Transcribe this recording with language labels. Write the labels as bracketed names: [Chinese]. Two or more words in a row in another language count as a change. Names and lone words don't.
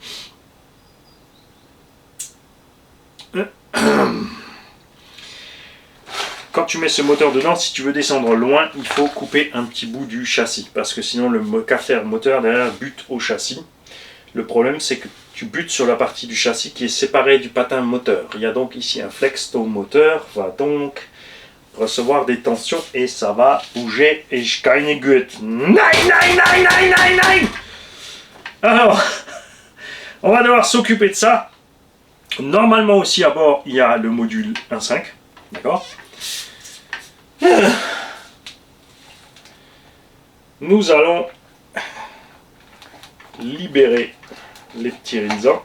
[French] Quand tu mets ce moteur dedans, si tu veux descendre loin, il faut couper un petit bout du châssis parce que sinon le carter moteur derrière bute au châssis. Le problème c'est que tu butes sur la partie du châssis qui est séparée du patin moteur. Il y a donc ici un flex, ton moteur va donc recevoir des tensions et ça va bouger et je [German] keine gut. Nein, nein, nein, nein, nein, nein. [French] Alors, on va devoir s'occuper de ça. Normalement aussi à bord, il y a le module 1.5. D'accord? Nous allons libérer les petits rinzans.